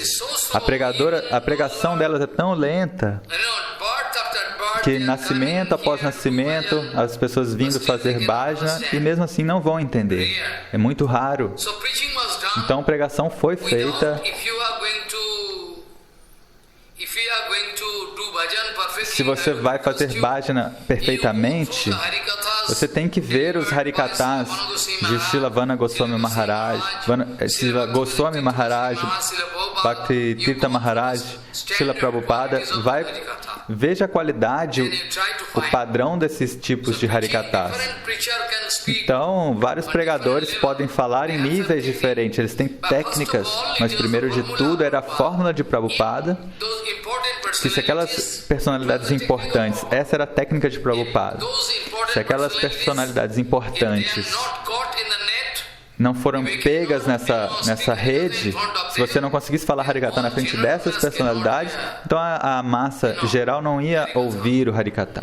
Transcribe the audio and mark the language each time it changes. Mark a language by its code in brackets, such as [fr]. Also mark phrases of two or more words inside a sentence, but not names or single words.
[pt] A pregação delas é tão lenta que nascimento após nascimento, as pessoas vindo fazer bhajana e mesmo assim não vão entender. É muito raro. Então a pregação foi feita. Se você vai fazer bhajana perfeitamente, você tem que ver os Harikathas de Srila Vana Goswami Maharaj, Srila Goswami Maharaj, Bhakti Tirtha Maharaj, Srila Prabhupada. Veja a qualidade, o padrão desses tipos de Harikathas. Então, vários pregadores podem falar em níveis diferentes, eles têm técnicas, mas primeiro de tudo era a fórmula de Prabhupada, que se aquelas personalidades importantes, essa era a técnica de Prabhupada, se aquelas personalidades importantes não foram pegas nessa rede, se você não conseguisse falar Harikatha na frente dessas personalidades, então a massa geral não ia ouvir o Harikatha.